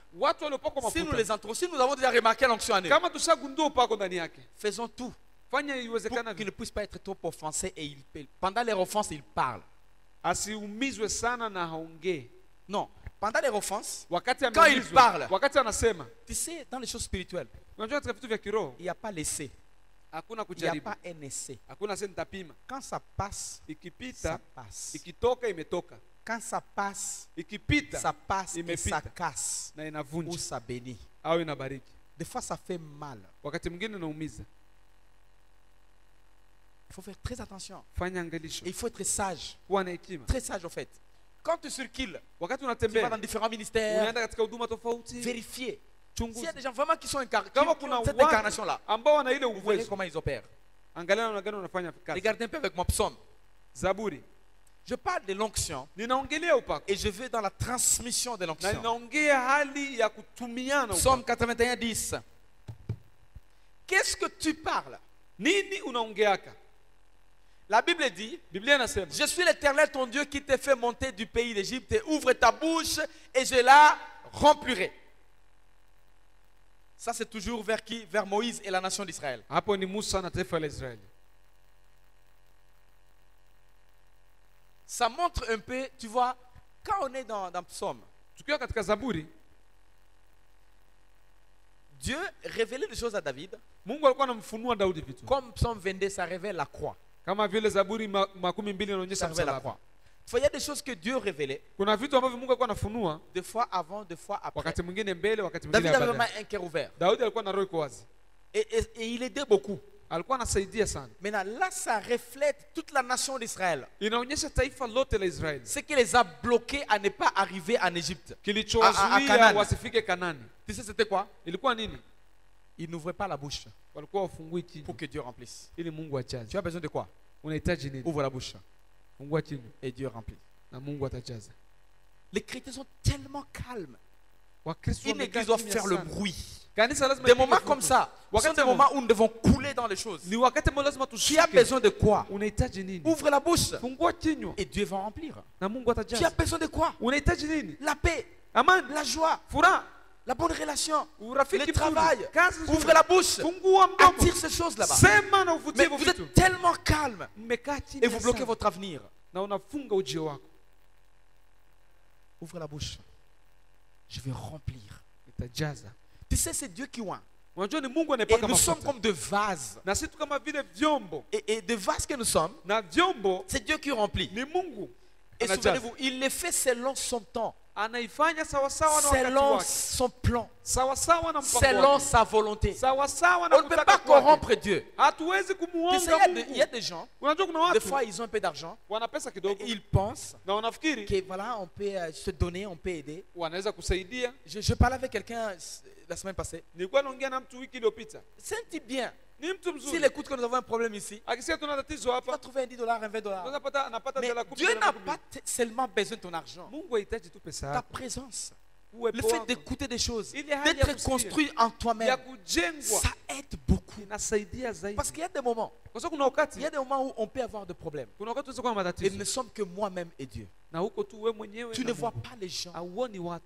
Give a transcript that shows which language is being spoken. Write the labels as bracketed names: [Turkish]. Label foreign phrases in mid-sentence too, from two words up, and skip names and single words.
[Swahili] watu waliopakwa [French] si nous [Swahili] mafuta. [French] les entourons, si nous avons déjà remarqué l'onction en eux, [Swahili] Kama tushagundua upako ndani yake. [French] faisons tout [Swahili] Fanya [French] pour [Swahili] iwezekanavyo. [French] qu'ils ne puissent pas être trop offensés et pendant les offenses, ils parlent. [Swahili] Asiumizwe sana na haongee. [French] Non, pendant les offenses, [Swahili] Wakati [French] Quand il [Swahili] ameumizwa, [French] parle. [Swahili] wakati anasema, [French] tu sais, dans les choses spirituelles, [Swahili] unajua katika vitu vya kiroho [French] il n'y a pas l'essai, [Swahili] hakuna [French] il n'y a [Swahili] kujaribu. [French] pas un essai. [Swahili] Hakuna sasa nitapima. [French] Quand ça passe, ça [Swahili] Ikipita, [French] passe. [Swahili] ikitoka imetoka. [French] Quand ça passe, [Swahili] Ikipita [French] ça passe et [Swahili] imepita. [French] ça casse [Swahili] Na [French] ou [Swahili] inavunja [French] ça bénit. [Swahili] au inabariki. [French] Des fois, ça fait mal. [Swahili] Wakati mwingine unaumiza. [French] Il faut faire très attention. [Swahili] Fanya angalisho. [French] Et il faut être sage. [Swahili] Kuwa na hekima. [French] Très sage, au fait. Quand tu circules, [Swahili] Wakati [French] tu vas [Swahili] unatembea, [French] dans différents ministères, [Swahili] unaenda katika huduma tofauti. [French] vérifier. S'il y a [Swahili] chunguza [French] des gens vraiment qui sont incarnés, [Swahili] kama [French] qui [Swahili] kuna [French] ont cette [Swahili] watu [French] incarnation-là, [Swahili] ambao wana ile [French] vous verrez [Swahili] uwezo. [French] comment ils opèrent. [Swahili] Angalia namna gani wanafanya kazi. [French] Regardez un peu avec moi, Psaume. [Swahili] Zaburi, [French] Je parle de l'onction [Swahili] ninaongelea upako [French] et je vais dans la transmission de [Swahili] na [French] l'onction. [Swahili] ninaongea hali ya kutumiana [French] Psaume [Swahili] upako. [French] 81, 10. Qu'est-ce que tu parles? [Swahili] Nini unaongeaka? [French] La Bible dit, [Swahili] Biblia inasema, [French] je suis l'Éternel ton Dieu qui t'ai fait monter du pays d'Égypte, et ouvre ta bouche et je la remplirai. Ça c'est toujours vers qui? Vers Moïse et la nation d'Israël. [Swahili] hapo ni Musa na taifa la Israeli. [French] Ça montre un peu, tu vois, quand on est dans Psaume, [Swahili] Tukiwa katika Zaburi, [French] Dieu révélait des choses à David, [Swahili] Mungu alikuwa anamfunua Daudi vitu. [French] comme Psaume 22, ça révèle la croix. [Swahili] Kama vile Zaburi 12 [French] Ça [Swahili] inaonyesha [French] révèle la [Swahili] msalaba. [French] croix. Tu vois, il y a des choses que Dieu révélait, [Swahili] Kuna vitu ambavyo Mungu alikuwa anafunua [French] des fois avant, des fois après. [Swahili] wakati mwingine mbele, wakati mwingine [French] David avait vraiment [Swahili] baadaye. [French] un cœur ouvert. [Swahili] Daudi alikuwa na roho iko wazi. [French] Et il aidait beaucoup. [Swahili] Alikuwa anasaidia sana. [French] Maintenant, là, ça reflète toute la nation d'Israël. [Swahili] Inaonyesha taifa lote la Israeli. [French] Ce qui les a bloqués à ne pas arriver en Égypte. [Swahili] Kilichowazuia [French] Canaan. [Swahili] wasifike Kanani. [French] Tu sais, c'était quoi? [Swahili] Ilikuwa nini? [French] Ils n'ouvraient pas la bouche [Swahili] Walikuwa wafungui [French] pour [Swahili] kinywa [French] que Dieu remplisse. [Swahili] ili Mungu ajaze. [French] Tu as besoin de quoi? [Swahili] Unahitaji nini? [French] Ouvre la bouche [Swahili] Fungua kinywa [French] et Dieu remplit. [Swahili] na Mungu atajaza. [French] Les chrétiens sont tellement calmes. [Swahili] Wakristo [French] Une [Swahili] wamekaa [French] église doit [Swahili] kimya [French] faire le [Swahili] sana. [French] bruit. [Swahili] Kanisa lazima [French] Des [Swahili] ipige [French] moments [Swahili] fujo. [French] comme ça, ce sont [Swahili] Wakati [French] des moments où nous devons couler dans les choses. [Swahili] ni wakati ambao lazima [French] Tu as [Swahili] tushuke. [French] besoin de quoi? [Swahili] Unahitaji nini? [French] Ouvre la bouche [Swahili] Fungua kinywa [French] et Dieu va remplir. [Swahili] na Mungu [French] Tu as [Swahili] atajaza. [French] besoin de quoi? [Swahili] Unahitaji nini? [French] La paix, [Swahili] Amani, [French] la joie, [Swahili] furaha, [French] la bonne relation, [Swahili] urafiki [French] le [Swahili] mzuri, [French] travail. [Swahili] kazi nzuri. [French] Ouvre la bouche. [Swahili] Fungua mdomo. [French] Attire ces choses là-bas. [Swahili] Sema na uvutie [French] Mais [Swahili] hivyo [French] vous [Swahili] vitu. [French] êtes tellement calme [Swahili] Mmekaa [French] et [Swahili] kimya [French] vous bloquez [Swahili] sana [French] votre avenir. [Swahili] na unafunga ujio wako. [French] Ouvre la bouche. Je vais remplir. [Swahili] Itajaza. [French] Tu sais, c'est Dieu qui oint. [Swahili] Unajua ni Mungu [French] Et [Swahili] anayepaka [French] nous sommes [Swahili] mafuta. [French] comme de vases. [Swahili] Na sisi tu kama vile vyombo. [French] Et de vases que nous sommes, [Swahili] Na vyombo [French] c'est Dieu qui remplit. [Swahili] ni Mungu. [French] Et [Swahili] Anajaza. [French] souvenez-vous, il le fait selon son temps, [Swahili] Anaifanya sawasawa na wakati [French] selon [Swahili] wake. [French] son plan, [Swahili] Sawasawa na mpango [French] selon [Swahili] wake. [French] sa volonté. [Swahili] Sawasawa na [French] On ne peut [Swahili] kutaka [French] pas [Swahili] kwake. [French] corrompre Dieu. [Swahili] Hatuwezi [French] Tu sais, [Swahili] kumuonga [French] il y a [Swahili] Mungu. [French] des gens, [Swahili] Unajua kuna [French] des [Swahili] watu [French] fois ils ont un peu d'argent, [Swahili] wana pesa [French] et [Swahili] kidogo [French] ils pensent [Swahili] na wanafikiri [French] que voilà, on peut se donner, on peut aider. [Swahili] wanaweza kusaidia. [French] Je parlais avec quelqu'un la semaine passée. [Swahili] Nilikuwa naongea na mtu wiki iliyopita. [French] C'est un type bien. [Swahili] Ni mtu [French] S'il [Swahili] mzuri. [French] écoute que nous avons un problème ici, [Swahili] Akisikia tuna tatizo [French] tu vas [Swahili] hapa, [French] trouver un 10 $, un 20 $. [Swahili] unaweza pata anapata [French] Mais [Swahili] dola 10 [French] Dieu [Swahili] dola [French] n'a [Swahili] 10. [French] pas seulement besoin de ton argent, [Swahili] Mungu hahitaji tu pesa [French] ta [Swahili] yako. [French] présence. Le [Swahili] Uwepo [French] fait [Swahili] wako [French] d'écouter des choses, [Swahili] Ile hali ya [French] d'être [Swahili] kusikia. [French] construit en [Swahili] ya [French] toi-même, [Swahili] kujengwa [French] ça aide beaucoup. [Swahili] inasaidia zaidi. [French] Parce qu'il y a des moments, [Swahili] Kwa sababu kuna [French] il [Swahili] wakati [French] y a des moments où on peut avoir des problèmes. [Swahili] kuna wakati unaweza kuwa na [French] Et nous [Swahili] matatizo [French] ne sommes que moi-même et Dieu. [Swahili] na huko tu wewe mwenyewe [French] Tu [Swahili] na [French] ne vois [Swahili] Mungu. [French] pas les gens, [Swahili] Hauoni watu,